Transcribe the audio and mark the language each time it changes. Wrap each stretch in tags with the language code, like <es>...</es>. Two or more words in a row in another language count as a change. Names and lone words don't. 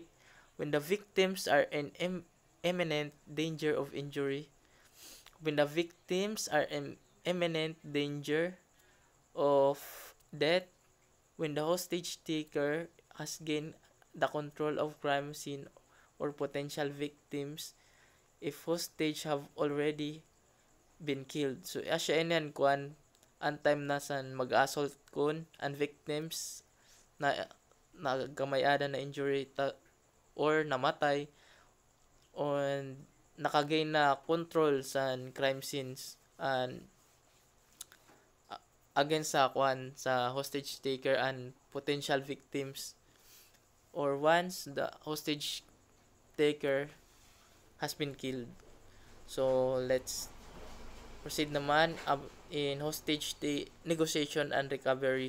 <en>When the victims are in imminent danger of injury, when the victims are in imminent danger of death, when the hostage taker has gained the control of crime scene or potential victims, if hostage have already been killed. So</en> <war>asya inan kuan ang</war> <en>time</en> <war>na sa mag-assault kun ang</war> <en>victims</en> <war>na nagamayada na</war> <en>injury or namatay and</en> <war>nakagain na</war> <en>control sa crime scenes and against sa hostage taker and potential victims, or once the hostage taker has been killed. So let's proceed naman in hostage negotiation and recovery.</en>